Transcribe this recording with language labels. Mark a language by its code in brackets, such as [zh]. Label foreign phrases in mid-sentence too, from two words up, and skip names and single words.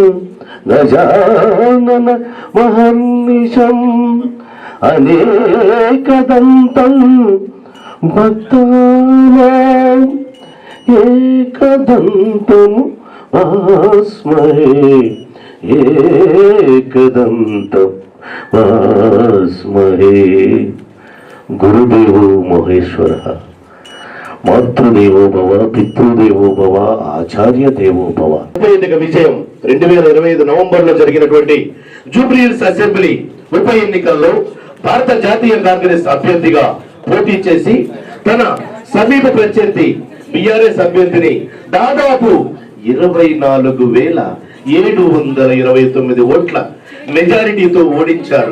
[sa] గజానన మహర్నిశం అనేకదంతం భక్తానాం ఏకదంతం ఆస్మహే एकदन्तं वास्महे गुरुदेवो महेश्वरः మాతృదేవో భవ పితృదేవో భవ ఆచార్య దేవో భవ. [te] ఉప ఎన్నిక విజయం 2025 నవంబర్లో జరిగినటువంటి జూబ్లీహిల్స్ అసెంబ్లీ ఉప ఎన్నికల్లో భారత జాతీయ కాంగ్రెస్ అభ్యర్థిగా పోటీ చేసి తన సమీప ప్రత్యర్థి బీఆర్ఎస్ అభ్యర్థిని దాదాపు 24,729 ఓట్ల మెజారిటీతో ఓడించారు.